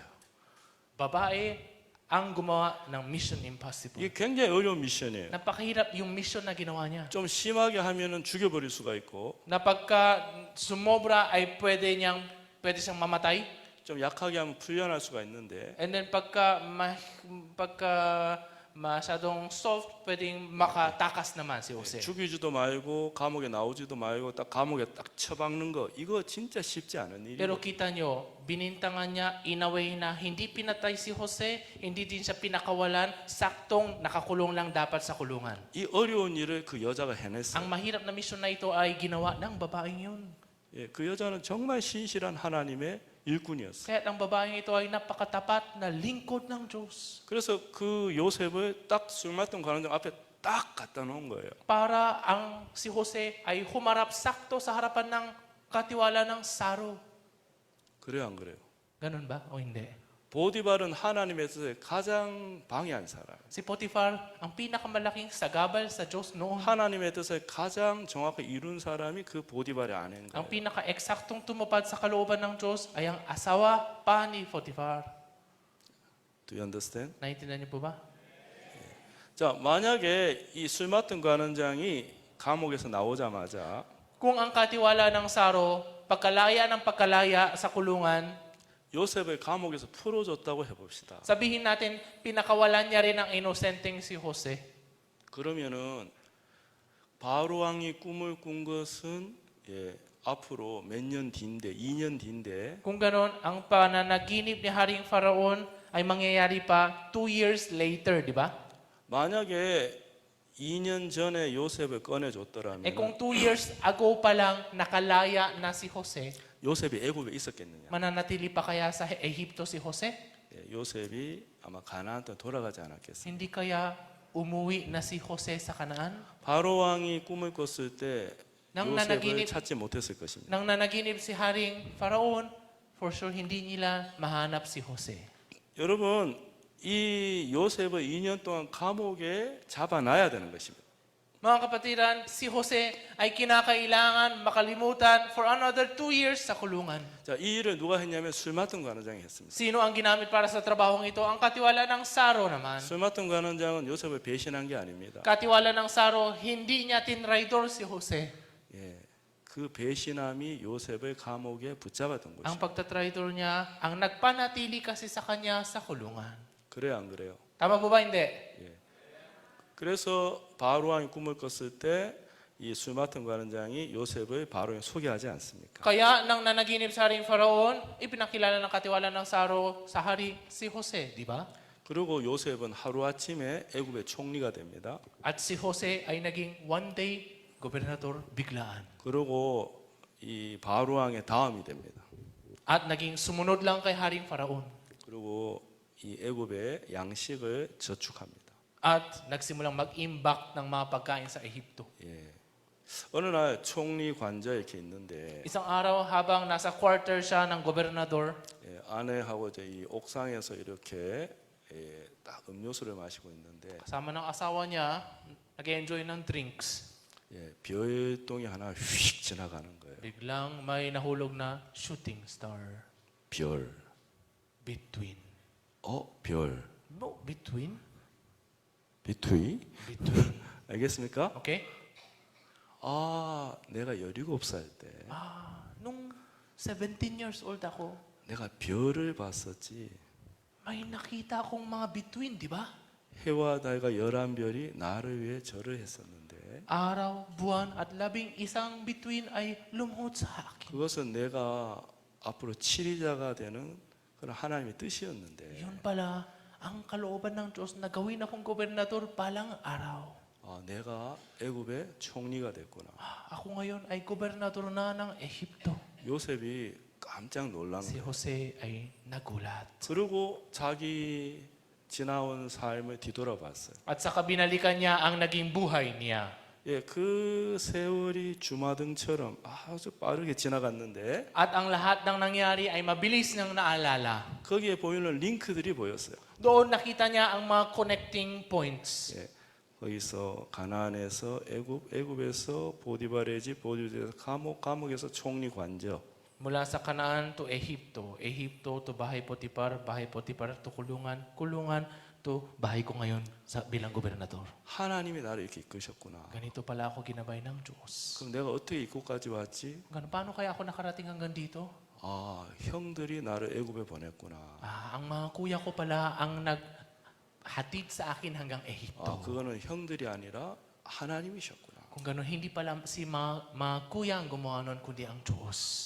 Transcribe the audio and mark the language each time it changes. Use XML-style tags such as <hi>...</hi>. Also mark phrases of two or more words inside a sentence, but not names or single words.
<tl>Babae ang gumawa ng Mission Impossible.</tl> <ko>이게 굉장히 어려운 미션이에요.</ko> <tl>Napakahirap yung mission na ginawa niya.</tl> <ko>좀 심하게 하면은 죽여버릴 수가 있고,</ko> <tl>Na pagka sumobra ay pwede siyang mamatay.</tl> <ko>좀 약하게 하면 풀려날 수가 있는데,</ko> <en>And then</en> <tl>pagka masyadong soft, pwedeng makatakas naman si Jose.</tl> <ko>죽이지도 말고 감옥에 나오지도 말고 딱 감옥에 딱 처박는 거 이거 진짜 쉽지 않은 일이에요.</ko> <tl>Pero kita nyo, binintangan niya</tl> <en>in a way</en> <tl>na hindi pinatay si Jose, hindi din siya pinakawalan, saktong nakakulong lang dapat sa kulungan.</tl> <ko>이 어려운 일을 그 여자가 해냈어요.</ko> <tl>Ang mahirap na mission na ito ay ginawa ng babaeng yun.</tl> <ko>예, 그 여자는 정말 신실한 하나님의 일꾼이었어요.</ko> <tl>Kaya ang babaeng ito ay napakatapat na lingkod ng Diyos.</tl> <ko>그래서 그 요셉을 딱 술 맡은 관원장 앞에 딱 갖다 놓은 거예요.</ko> <tl>Para ang si Jose ay humarap sakto sa harapan ng katiwala ng Saro.</tl> <ko>그래요, 안 그래요?</ko> <tl>Ganun ba o hindi?</tl> <ko>보디발은 하나님의 뜻에 가장 방해한 사람.</ko> <tl>Si Potiphar, ang pinakamalaking sagabal sa Diyos noon.</tl> <ko>하나님의 뜻을 가장 정확히 이룬 사람이 그 보디발의 아내인</ko> <tl>Ang</tl> <ko>거예요.</ko> <tl>pinaka-eksaktong tumupad sa kalooban ng Diyos ay ang asawa pa ni Potiphar.</tl> <en>Do you understand?</en> <tl>Naintindihan niyo po ba?</tl> <ko>자, 만약에 이 술 맡은 관원장이 감옥에서 나오자마자</ko> <tl>Kung ang katiwala ng Saro, pagkalaya ng pagkalaya sa kulungan,</tl> <ko>요셉을 감옥에서 풀어줬다고 해봅시다.</ko> <tl>sabihin natin, pinakawalan niya rin ang inosenteng si Jose.</tl> <ko>그러면은 바로 왕이 꿈을 꾼 것은 앞으로 몇 년 뒤인데 2년 뒤인데</ko> <tl>Kung ganon, ang pananaginip ni Haring Faraon ay mangyayari pa</tl> <en>2 years later,</en> <tl>di ba?</tl> <ko>만약에 2년 전에 요셉을 꺼내줬더라면</ko> <tl>Kung</tl> <en>2 years ago</en> <tl>pa lang nakalaya na si Jose,</tl> <ko>요셉이 애굽에 있었겠느냐?</ko> <tl>Mananatili pa kaya sa Ehipto si Jose?</tl> <ko>예, 요셉이 아마 가나안 땅 돌아가지 않았겠어요.</ko> <tl>Hindi kaya umuwi na si Jose sa Kanaan?</tl> <ko>바로 왕이 꿈을 꿨을 때</ko> <tl>Nang</tl> <ko>요셉을</ko> <tl>nanaginip,</tl> <ko>찾지 못했을 것입니다.</ko> <tl>nang nanaginip si Haring Faraon,</tl> <en>for sure</en> <tl>hindi nila mahanap si Jose.</tl> <ko>여러분, 이 요셉을 2년 동안 감옥에 잡아놔야 되는 것입니다.</ko> <tl>Mga kapatiran, si Jose ay kinakailangan makalimutan</tl> <en>for another 2 years</en> <tl>sa kulungan.</tl> <ko>자, 이 일을 누가 했냐면 술 맡은 관원장이 했습니다.</ko> <tl>Sino ang ginamit para sa trabahong ito? Ang katiwala ng Saro naman.</tl> <ko>술 맡은 관원장은 요셉을 배신한 게 아닙니다.</ko> <tl>Katiwala ng Saro, hindi niya tinraidor si Jose.</tl> <ko>예, 그 배신함이 요셉을 감옥에 붙잡았던</ko> <tl>Ang</tl> <ko>것입니다.</ko> <tl>pagtatraidor niya, ang nagpanatili kasi sa kanya sa kulungan.</tl> <ko>그래요, 안 그래요?</ko> <tl>Tama po ba? Hindi.</tl> <ko>그래서 바로 왕이 꿈을 꿨을 때 이 술 맡은 관원장이 요셉을 바로에 소개하지 않습니까?</ko> <tl>Kaya nang nanaginip sa Haring Faraon, ipinakilala ng katiwala ng Saro sa hari si Jose, di ba?</tl> <ko>그리고 요셉은 하루아침에 애굽의 총리가 됩니다.</ko> <tl>At si Jose ay naging</tl> <en>one day</en> <tl>gobernador biglaan.</tl> <ko>그리고 이 바로 왕의 다음이 됩니다.</ko> <tl>At naging sumunod lang kay Haring Faraon.</tl> <ko>그리고 이 애굽의 양식을 저축합니다.</ko> <tl>At nagsimulang mag-imbak ng mga pagkain sa Ehipto.</tl> <ko>예. 어느 날 총리 관저 이렇게 있는데</ko> <tl>Isang araw habang nasa quarter siya ng gobernador,</tl> <ko>예, 아내하고 이제 이 옥상에서 이렇게 딱 음료수를 마시고 있는데</ko> <tl>kasama ng asawa niya, nag-enjoy ng drinks.</tl> <ko>예, 별똥이 하나 휙 지나가는 거예요.</ko> <tl>Biglang may nahulog na</tl> <en>shooting star.</en> <ko>별.</ko> <tl>Between.</tl> <ko>별.</ko> <tl>No, between?</tl> <ko>비투이?</ko> <tl>Between.</tl> <ko>알겠습니까?</ko> <tl>Okay?</tl> <ko>아, 내가 17살 때</ko> <tl>Nung</tl> <en>17 years old</en> <tl>ako,</tl> <ko>내가 별을 봤었지.</ko> <tl>may nakita akong mga between, di ba?</tl> <ko>해와 달과 11별이 나를 위해 절을 했었는데</ko> <tl>Araw, buwan, at 11 between ay lumuhod sa akin.</tl> <ko>그것은 내가 앞으로 치리자가 되는 그런 하나님의 뜻이었는데</ko> <tl>Yun pala, ang kalooban ng Diyos na gawin akong gobernador palang araw.</tl> <ko>아, 내가 애굽의 총리가 됐구나.</ko> <tl>Ako ngayon ay gobernador na ng Ehipto.</tl> <ko>요셉이 깜짝 놀란</ko> <tl>Si</tl> <ko>거예요.</ko> <tl>Jose ay nagulat.</tl> <ko>그리고 자기 지나온 삶을 뒤돌아봤어요.</ko> <tl>At saka binalikan niya ang naging buhay niya.</tl> <ko>예, 그 세월이 주마등처럼 아주 빠르게 지나갔는데</ko> <tl>At ang lahat ng nangyari ay mabilis niyang naalala.</tl> <ko>거기에 보이는 링크들이 보였어요.</ko> <tl>Doon nakita niya ang mga</tl> <en>connecting points.</en> <ko>예, 거기서 가나안에서 애굽, 애굽에서 보디발의 집, 보디발에서 감옥, 감옥에서 총리 관저.</ko> <tl>Mula sa Kanaan to Ehipto, Ehipto to Bahay Potipar to kulungan, kulungan to bahay ko ngayon sa bilang gobernador.</tl> <ko>하나님이 나를 이렇게 이끄셨구나.</ko> <tl>Ganito pala ako ginabay ng Diyos.</tl> <ko>그럼 내가 어떻게 이곳까지 왔지?</ko> <tl>Paano kaya ako nakarating hanggang dito?</tl> <ko>아, 형들이 나를 애굽에 보냈구나.</ko> <tl>Ang mga kuya ko pala ang naghatid sa akin hanggang</tl> <ko>아,</ko> <tl>Ehipto.</tl> <ko>그거는 형들이 아니라 하나님이셨구나.</ko> <tl>Kung gano'n, hindi pala si mga kuya ang gumawa nun, kundi ang Diyos.</tl>